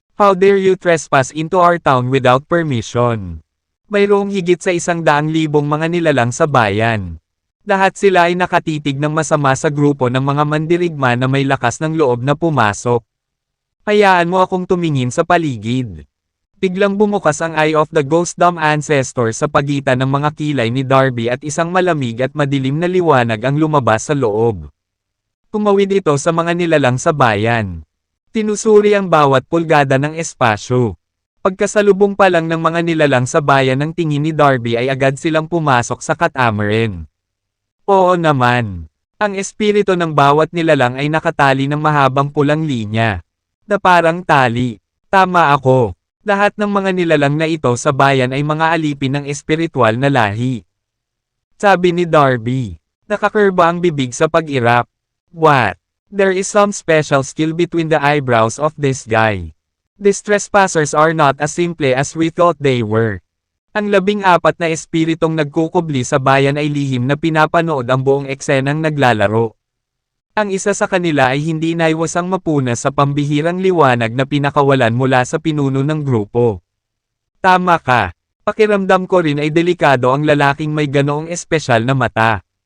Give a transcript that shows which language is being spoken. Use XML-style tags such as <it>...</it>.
<en>How dare you trespass into our town without permission?</en> <tl>Mayroong higit sa 100,000 mga nilalang sa bayan. Lahat sila ay nakatitig ng masama sa grupo ng mga mandirigma na may lakas ng loob na pumasok. Hayaan mo akong tumingin sa paligid. Biglang bumukas ang Eye of the Ghost Dome Ancestor sa pagitan ng mga kilay ni Darby at isang malamig at madilim na liwanag ang lumabas sa loob. Tumawid ito sa mga nilalang sa bayan. Tinusuri ang bawat pulgada ng espasyo. Pagkasalubong pa lang ng mga nilalang sa bayan ng tingin ni Darby ay agad silang pumasok sa catamaran. Oo naman. Ang espiritu ng bawat nilalang ay nakatali ng mahabang pulang linya. Na parang tali. Tama ako. Lahat ng mga nilalang na ito sa bayan ay mga alipin ng espiritual na lahi. Sabi ni Darby. Nakakurba ang bibig sa pag-irap.</tl> <en>What? There is some special skill between the eyebrows of this guy. These trespassers are not as simple as we thought they were.</en> <tl>Ang 14 na espiritong nagkukubli sa bayan ay lihim na pinapanood ang buong eksenang naglalaro. Ang isa sa kanila ay hindi naiwasang mapuna sa pambihirang liwanag na pinakawalan mula sa pinuno ng grupo. Tama ka. Pakiramdam ko rin ay delikado ang lalaking may ganoong espesyal na mata.</tl>